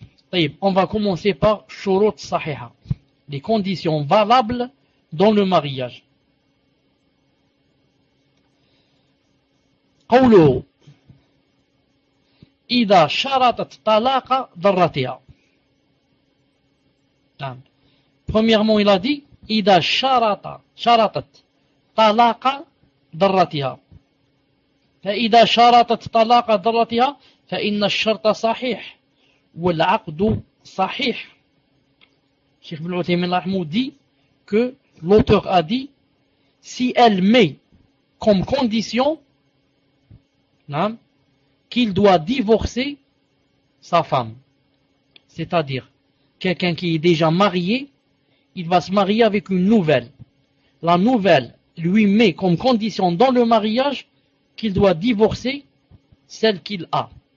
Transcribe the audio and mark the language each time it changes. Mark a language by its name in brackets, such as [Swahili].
[Arabic] طيب, [French] on va commencer par shurut sahiha, les conditions valables dans le mariage. [Arabic] قوله اذا شرطت طلاق ضرتها. [French] Premièrement il a dit [Arabic] اذا شرطت طلاق ضرتها. فإذا شرطت طلاق ضرتها فإن الشرط صحيح والعقد صحيح. شيخ ابن عثيمين رحمه [French] دي que l'auteur a dit, si elle met comme condition qu'il doit divorcer sa femme, c'est-à-dire quelqu'un qui est déjà marié, il va se marier avec une nouvelle, la nouvelle lui met comme condition dans le mariage qu'il doit divorcer celle qu'il a.